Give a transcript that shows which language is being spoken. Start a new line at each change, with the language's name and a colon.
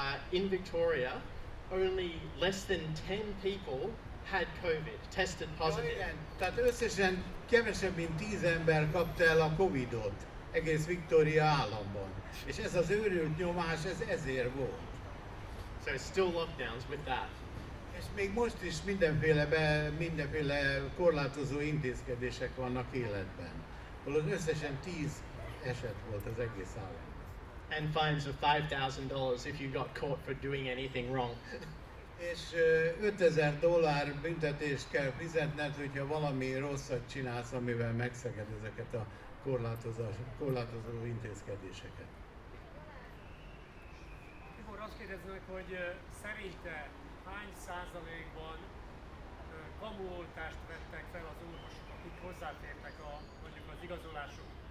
English: In Victoria, only less than 10 people had COVID, tested positive.
Hungarian: Igen, tehát összesen kevesebb, mint 10 ember kapta el a Covid-ot egész Victoria államban. És ez az őrült nyomás, ez ezért volt.
English: So still lockdowns with that.
Hungarian: És még most is mindenféle korlátozó intézkedések vannak életben. Holott összesen 10 eset volt az egész államban.
English: And fines of $5,000 if you got caught for doing anything wrong.
Hungarian: És $5,000 büntetést kell fizetned, hogyha valami rosszat csinálsz, amivel megszeged ezeket a korlátozó intézkedéseket. Tibor, azt kérdeznek, hogy szerinte hány százalékban kamuoltást vettek fel az orvosok, akik hozzáfértek mondjuk az igazolások?